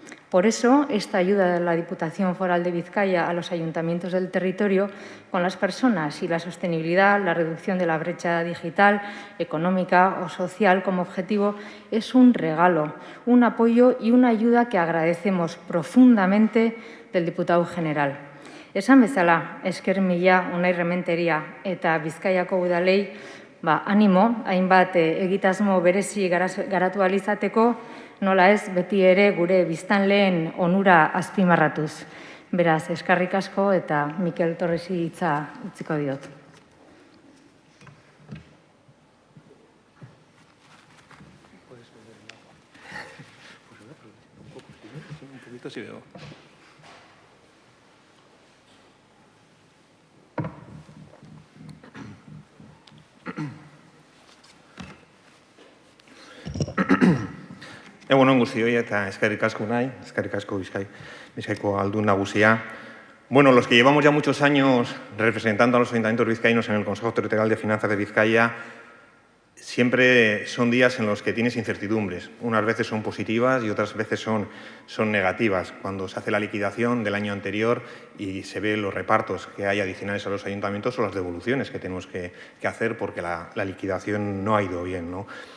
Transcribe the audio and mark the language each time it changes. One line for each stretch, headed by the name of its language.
Spanish: Por eso, esta ayuda de la Diputación Foral de Vizcaya a los ayuntamientos del territorio con las personas y la sostenibilidad, la reducción de la brecha digital, económica o social como objetivo es un regalo, un apoyo y una ayuda que agradecemos profundamente del diputado general.
Basque: Esan bezala, esker mila Unai Rementeria eta Bizkaiako udalei, animo, hainbat egitasmo berezi garatu ahal izateko, nola ez beti ere gure biztanleen onura azpimarratuz. Beraz, eskerrik asko eta Mikel Torresi hitza utziko diot. Egunon guztioi eta eskerrik asko Unai, eskerrik asko Bizkaiko aldun nagusia.
Spanish: Bueno, los que llevamos ya muchos años representando a los ayuntamientos vizcaínos en el Consejo Territorial de Finanzas de Vizcaya, siempre son días en los que tienes incertidumbres. Unas veces son positivas y otras veces son negativas. Cuando se hace la liquidación del año anterior y se ven los repartos que hay adicionales a los ayuntamientos o las devoluciones que tenemos que hacer porque la liquidación no ha ido bien, ¿no?